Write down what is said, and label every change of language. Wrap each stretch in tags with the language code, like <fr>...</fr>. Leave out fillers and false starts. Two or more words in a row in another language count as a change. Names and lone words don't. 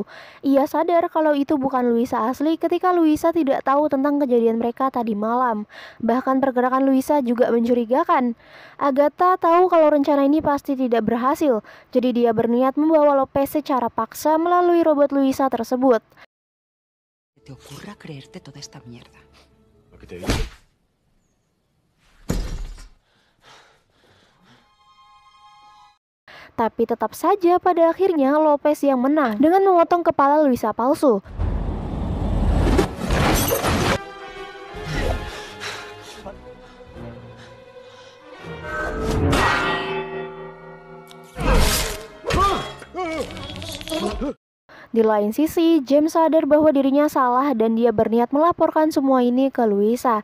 <id>Ia sadar kalau itu bukan Luisa asli ketika Luisa tidak tahu tentang kejadian mereka tadi malam. Bahkan pergerakan Luisa juga mencurigakan. Agatha tahu kalau rencana ini pasti tidak berhasil, jadi dia berniat membawa Lopez secara paksa melalui robot Luisa tersebut.</id> <es>¿Te ocurra creerte toda esta mierda? Lo que te digo.</es> <id>Tapi tetap saja pada akhirnya Lopez yang menang dengan memotong kepala Luisa palsu. Di lain sisi, James sadar bahwa dirinya salah dan dia berniat melaporkan semua ini ke Luisa.</id>